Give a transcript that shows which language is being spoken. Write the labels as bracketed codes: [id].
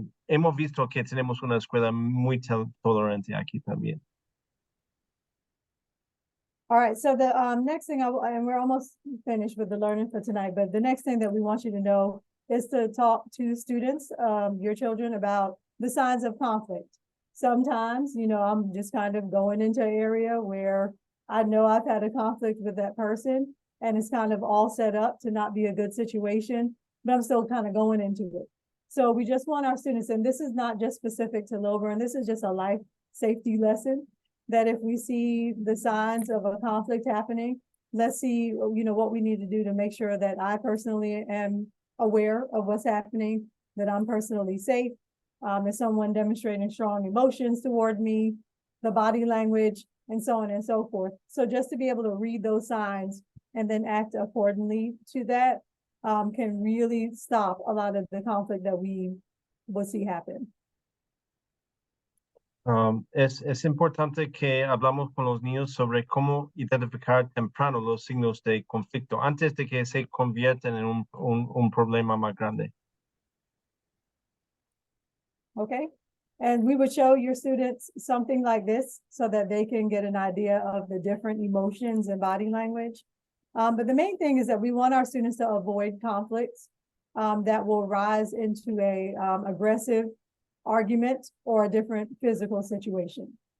[es] Hemos visto que tenemos una escuela muy tolerante aquí también. [en] All right, so the next thing, and we're almost finished with the learning for tonight, but the next thing that we want you to know is to talk to students, your children, about the signs of conflict. Sometimes, I'm just kind of going into an area where I know I've had a conflict with that person and it's kind of all set up to not be a good situation, but I'm still kind of going into it. So we just want our students, and this is not just specific to Lilburn, this is just a life safety lesson. that if we see the signs of a conflict happening, let's see, you know, what we need to do to make sure that I personally am aware of what's happening, that I'm personally safe. Is someone demonstrating strong emotions toward me, the body language, and so on and so forth. So just to be able to read those signs and then act accordingly to that can really stop a lot of the conflict that we will see happen. [es] Es importante que hablamos con los niños sobre cómo identificar temprano los signos de conflicto antes de que se conviertan en un problema más grande. [en] Okay, and we would show your students something like this so that they can get an idea of the different emotions and body language. But the main thing is that we want our students to avoid conflicts that will rise into a aggressive argument or a different physical situation.